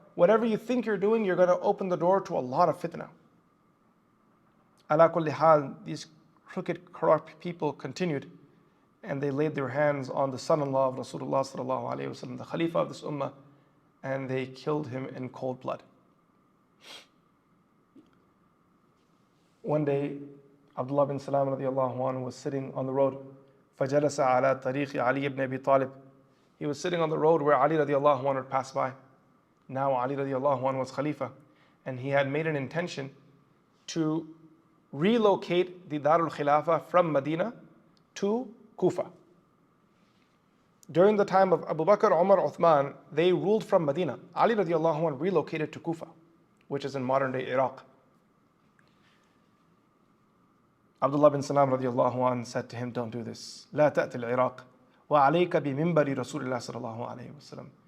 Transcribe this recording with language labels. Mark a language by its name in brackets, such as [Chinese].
[English] Whatever you think you're doing, you're going to open the door to a lot of fitna. [Arabic] Ala kulli hal, [English] these crooked, corrupt people continued, and they laid their hands on the son-in-law of Rasulullah sallallahu alaihi wasallam, the Khalifa of this ummah, and they killed him in cold blood. One day, Abdullah bin Salam radiallahu anhu was sitting on the road. [Arabic] فَجَلَسَ عَلَى طَرِيقِ عَلِيِّ [English] ibn Abi Talib. He was sitting on the road where Ali radiallahu anhu would pass by. Now Ali radiallahu anhu was Khalifa, and he had made an intention to relocate the Darul Khilafah from Medina to Kufa. During the time of Abu Bakr, Umar, Uthman, they ruled from Medina. Ali radiallahu anhu relocated to Kufa, which is in modern day Iraq. Abdullah bin Salam radiallahu anhu said to him, don't do this. [Arabic] لا تأتي العراق وعليك بمنبر رسول الله صلى الله عليه وسلم.